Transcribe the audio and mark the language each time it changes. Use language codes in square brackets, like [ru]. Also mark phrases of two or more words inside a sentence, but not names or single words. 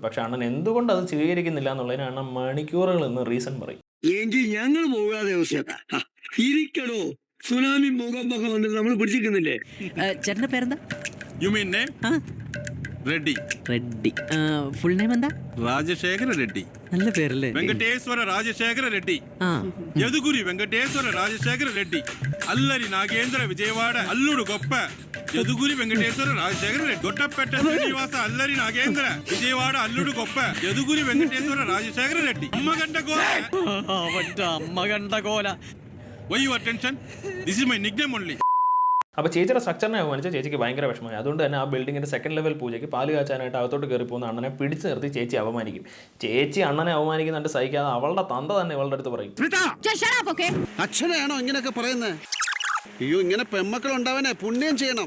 [ml] പക്ഷെ അണ്ണൻ എന്തുകൊണ്ട് അത് സ്വീകരിക്കുന്നില്ല എന്നുള്ളതിന് അണ്ണൻ മണിക്കൂറുകൾ എന്ന് റീസൺ പറയും. എങ്കിൽ ഞങ്ങൾ പോകാതെ ഇരിക്കണോ? സുനാമി മുഖമൊക്കെ വന്നിട്ട് നമ്മൾ പിടിച്ചിരിക്കുന്നില്ലേ? ചേട്ടന്റെ പേരെന്താ? [en] you mean name? റെഡ്ഡി. [ml] റെഡ്ഡി. [en] full name [ml] എന്താ? రాజశేఖర రెడ్డి. നല്ല പേരല്ലേ? [te] వెంకటేశ్వర రాజశేఖర రెడ్డి. యదుగురి వెంకటేశ్వర రాజశేఖర రెడ్డి. అల్లరి నాగేంద్ర విజయవాడ అల్లుడు గొప్ప యదుగురి వెంకటేశ్వర రాజశేఖర రెడ్డి. గొట్టపెట్ట శ్రీనివాస అల్లరి నాగేంద్ర విజయవాడ అల్లుడు గొప్ప యదుగురి వెంకటేశ్వర రాజశేఖర రెడ్డి. అమ్మగంట గోల. [ml] അമ്മകണ്ട കോല. [en] why your tension? this is my nickname only. [ml] അപ്പോൾ ചേച്ചിയുടെ സ്ട്രക്ചറിനെ അവമാനിച്ച ചേച്ചിക്ക് ഭയങ്കര വിഷമമായി. അതുകൊണ്ട് തന്നെ ആ ബിൽഡിങ്ങിൻ്റെ 2nd ലെവൽ പൂജയ്ക്ക് പാല് കാച്ചാനായിട്ട് അകത്തോട്ട് കയറി പോകുന്ന അണ്ണനെ പിടിച്ച് നിർത്തി ചേച്ചി അപമാനിക്കും. ചേച്ചി അണ്ണനെ അവമാനിക്കുന്നുണ്ട് സഹിക്കാതെ അവളുടെ തന്ത തന്നെ ഇവളുടെ അടുത്ത് പറയും, അച്ഛനെയാണോ ഇങ്ങനെയൊക്കെ പറയുന്നത്? അയ്യോ, ഇങ്ങനെ പെമ്മക്കൾ ഉണ്ടാവാനേ പുണ്യം ചെയ്യണം.